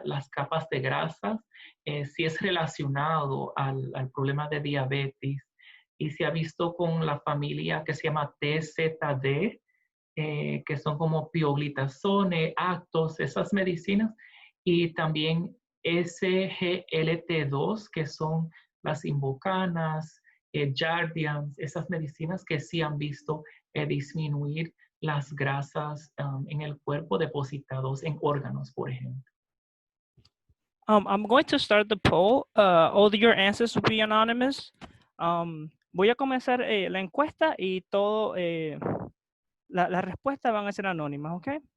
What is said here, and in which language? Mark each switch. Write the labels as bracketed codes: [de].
[es] capas de grasas, sí es relacionado al problema de diabetes y se ha visto con la familia que se llama TZD, que son como pioglitazone, Actos, esas medicinas, y también SGLT2, que son las invocanas, Jardians, esas medicinas que sí han visto disminuir las grasas en el cuerpo depositados en órganos, por ejemplo. [en] I'm going to start the poll. All your answers will be anonymous. [es] Voy a comenzar la encuesta y todo, las respuestas van a ser anónimas, ¿ok?